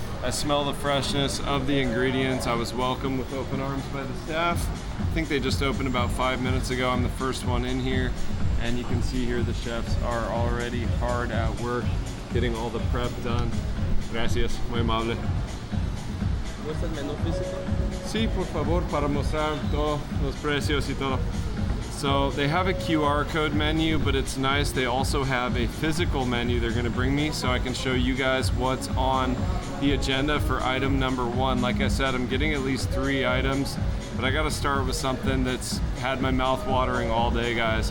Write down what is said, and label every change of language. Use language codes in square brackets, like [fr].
[en] I smell the freshness of the ingredients. I was welcomed with open arms by the staff. I think they just opened about 5 minutes ago. I'm the first one in here, and you can see here the chefs are already hard at work getting all the prep done. [es] Gracias, muy amable. ¿Muestra el menú físico? Sí, por favor, para mostrar todos los precios y todo. [en] So they have a QR code menu, but it's nice. They also have a physical menu they're gonna bring me so I can show you guys what's on the agenda for item number 1. Like I said, I'm getting at least 3 items, but I gotta start with something that's had my mouth watering all day, guys.